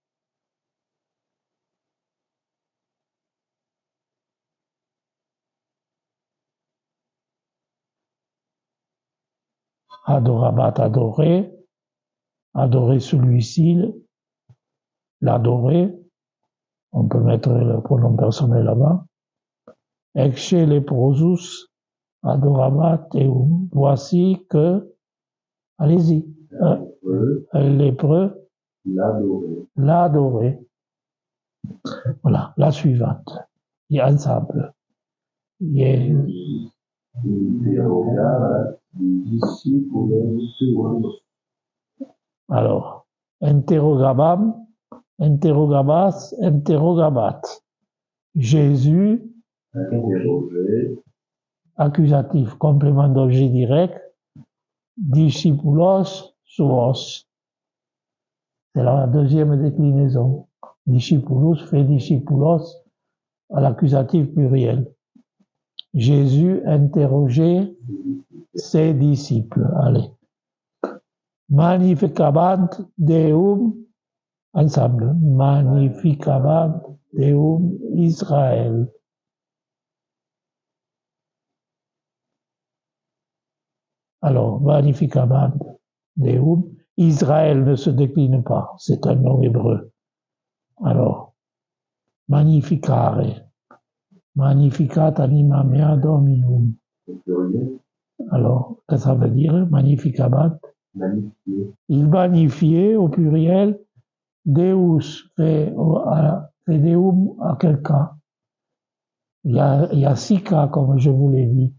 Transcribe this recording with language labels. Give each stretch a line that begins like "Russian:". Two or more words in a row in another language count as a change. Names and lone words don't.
French: Adorabat, adorer. Adorer celui-ci, l'adorer. On peut mettre le pronom personnel là-bas.
Latin: Ecce leprosus adorabat eum.
French: Voici que, allez-y, un lépreux l'adorer. Voilà, la suivante. Et ensemble.
Latin: Alors, interrogabam, interrogabas, interrogabat.
French: Jésus, accusatif, complément d'objet direct,
Latin: discipulos suos.
French: C'est la deuxième déclinaison. Discipulus fait discipulos à l'accusatif pluriel. Jésus interrogeait ses disciples. Allez.
Latin: Magnificabant Deum, ensemble. Magnificabant Deum Israël.
French: Alors,
Latin: Magnificabant Deum,
French: Israël ne se décline pas, c'est un nom hébreu. Alors, Magnificare.
Latin: Magnificat anima mea dominum.
French: Alors, qu'est-ce que ça veut dire, Magnificabant? Magnifié. Il magnifiait au pluriel, Deus fait Deum à quel cas? Il y a 6 cas, comme je vous l'ai dit.